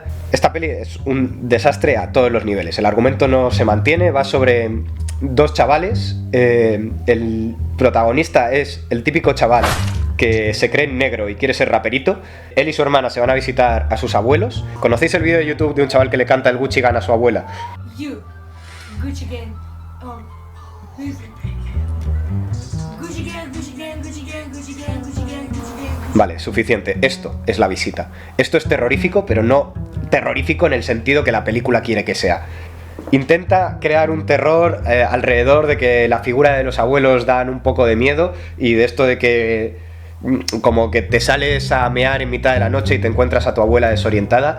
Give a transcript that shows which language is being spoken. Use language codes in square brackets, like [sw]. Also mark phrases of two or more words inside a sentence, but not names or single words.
[es] Esta peli es un desastre a todos los niveles. El argumento no se mantiene, va sobre dos chavales. El protagonista es el típico chaval que se cree negro y quiere ser raperito. Él y su hermana se van a visitar a sus abuelos. ¿Conocéis el vídeo de YouTube de un chaval que le canta el Gucci Gang a su abuela? [en] You, Gucci Gang, Gucci Gang, Gucci Gang, Gucci Gang, Gucci Gang, Gucci Gang, Gucci Gang. [es] Vale, suficiente. Esto es La Visita. Esto es terrorífico, pero no terrorífico en el sentido que la película quiere que sea. Intenta crear un terror alrededor de que la figura de los abuelos dan un poco de miedo, y de esto de que como que te sales a mear en mitad de la noche y te encuentras a tu abuela desorientada.